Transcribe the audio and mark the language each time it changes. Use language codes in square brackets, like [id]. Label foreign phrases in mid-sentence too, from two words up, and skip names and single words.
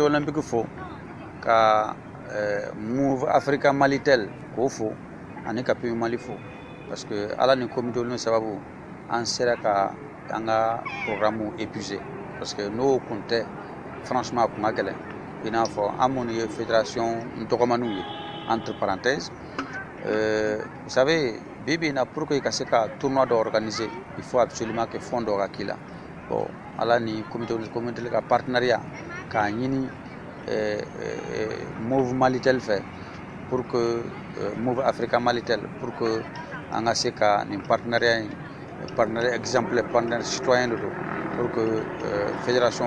[bm] olympique fo ka Move Africa Malitel k'o fo ani ka PMU Mali fo [fr] parce que [bm] ala ni [fr] comité olympique [bm] sababu an sera ka an ka [fr] programme épuisé parce que [bm] n'o kun tɛ franchement a kun ka gɛlɛn i n'a fɔ an minnu ye fédération dɔgɔmaninw ye [fr] entre parenthèses vous savez [bm] bibi in na [fr] pour que [bm] i ka se ka tournoi dɔ [fr] organiser il faut absolument que fond [bm] dɔ ka k'i la bon ala ni comité ka partenariat k'a ɲini Move Malitel fɛ [fr] pour que [bm] Move Africa Malitel [fr] pour que [bm] an ka se ka nin [fr] partenariat exemplaire partenaire citoyen de [bm] don [fr] pour que [bm] fédération